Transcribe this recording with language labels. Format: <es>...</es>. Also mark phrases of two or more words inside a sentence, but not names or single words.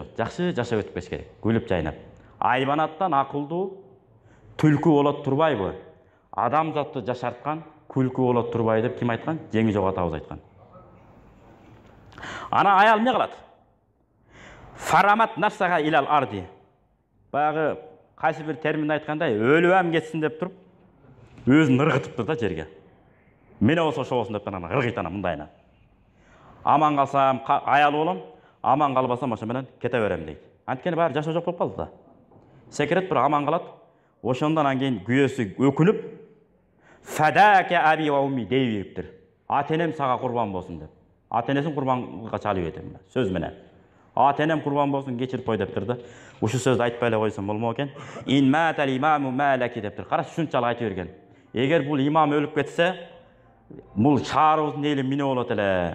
<ky>Жакшы жашап өтүп кеш керек, күлүп жайнап. Айбанаттан акылдуу түлкү болот турбайбы? Адамзатты жашарткан күлкү болот турбай деп ким айткан? Жеңи жок атабыз айткан. Ана аял эмне кылат?</ky> <ar>فرمت نفسها إلى الأرض.</ar> <ky>Баягы кайсы бир термин айткандай, өлүп кетсин деп туруп, өзүн ыргытыптыр да жерге. Мене болсо ошо болсун деп анан ыргыйт ана мындайына. Аман калсам аял болом, аман калбасам ошо менен кете берем дейт. Анткени баары жашоо жок болуп калды да. Секрет бир аман калат. Ошондон кийин күйөөсү өкүнүп,</ky> <ar>فداك أبي وأمي</ar> <ky>дей бериптир. Ата-энем сага курбан болсун деп. Ата-энесин курбанга чалып этем сөз менен. Ата-энем курбан болсун, кечирип кой дептир да. Ушул сөздү айтпай эле койсом болмок экен.</ky> <ar>إن مات الإمام مالك</ar> <ky>дептир. Караш ушунчалык айтып берген. Эгер бул имам өлүп кетсе, бул шаарыбыздын эли эмне болот эле?</ky>